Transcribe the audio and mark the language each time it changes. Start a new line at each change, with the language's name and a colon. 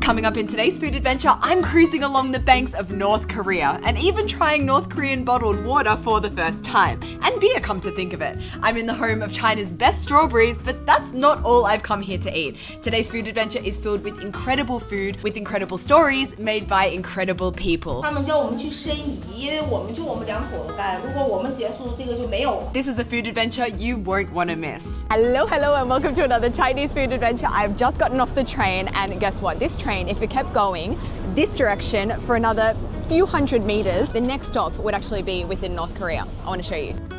English: Coming up in today's food adventure, I'm cruising along the banks of North Korea and even trying North Korean bottled water for the first time. And beer, come to think of it. I'm in the home of China's best strawberries, but that's not all I've come here to eat. Today's food adventure is filled with incredible food, with incredible stories made by incredible people.
Chinese: 他们叫我们去申遗，因为我们两口子干，如果我们结束，这个就没有了。
English: This is a food adventure you won't want to miss. Hello, and welcome to another Chinese food adventure. I've just gotten off the train, and guess what? This train, if it kept going this direction for another few hundred meters, the next stop would actually be within North Korea. I want to show you.